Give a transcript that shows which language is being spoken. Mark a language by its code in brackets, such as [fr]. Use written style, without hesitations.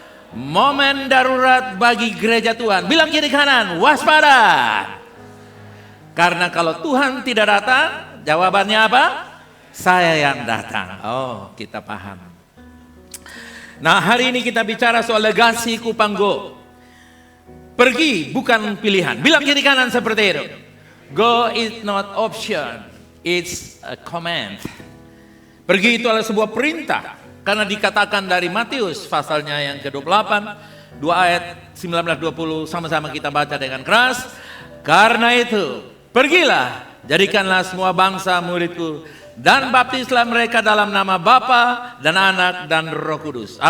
[id] Momen darurat bagi gereja Tuhan. Bilang kiri kanan, waspada. Karena kalau Tuhan tidak datang, jawabannya apa? Saya yang datang. Oh, kita paham. Nah, hari ini kita bicara soal legasi Kupang Go. Pergi bukan pilihan. Bilang kiri kanan seperti itu. [en] Go is not option, it's a command. [id] Pergi itu adalah sebuah perintah. Karena dikatakan dari Matius pasalnya yang ke-28, 2 ayat 19-20, sama-sama kita baca dengan keras. Karena itu, pergilah, jadikanlah semua bangsa muridku, dan baptislah mereka dalam nama Bapa dan Anak dan Roh Kudus.